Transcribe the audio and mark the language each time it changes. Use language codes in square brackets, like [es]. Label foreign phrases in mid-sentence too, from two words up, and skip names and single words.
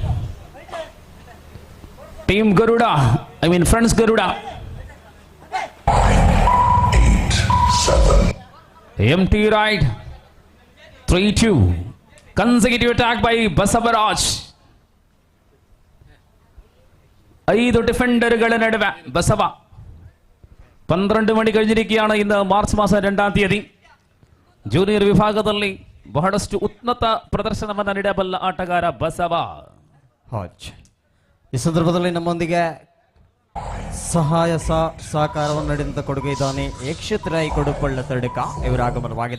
[kn] ಟೀಮ್ ಗರುಡ ಫ್ರೆಂಡ್ಸ್ ಗರುಡ. [en] empty raid 3-2. conservative attack by [ml] ಬಸವರಾಜ್. 5 ഡിഫൻഡറുകളുടെ നടുവെ ബസവ. 12 മണി കഴിഞ്ഞിരിക്കുകയാണ്. ഇന്ന് മാർച്ച് മാസം 2-ാം തീയതി. [kn] ಜೂನಿಯರ್ ವಿಭಾಗದಲ್ಲಿ ಬಹಳಷ್ಟು ಉನ್ನತ ಪ್ರದರ್ಶನವನ್ನು ನೀಡಬಲ್ಲ ಆಟಗಾರ ಬಸವ. ಈ ಸಂದರ್ಭದಲ್ಲಿ ನಮ್ಮೊಂದಿಗೆ ಸಹಾಯ ಸಹಕಾರವನ್ನು ನೀಡಿದಂತ ಕೊಡುಗೆ ಇದ್ದಾನೆ ಯಕ್ಷಿತ್ ರಾಯ್ ಕೊಡುಪಳ್ಳ ತಡಕ. ಇವರ ಆಗಮನವಾಗಿದೆ.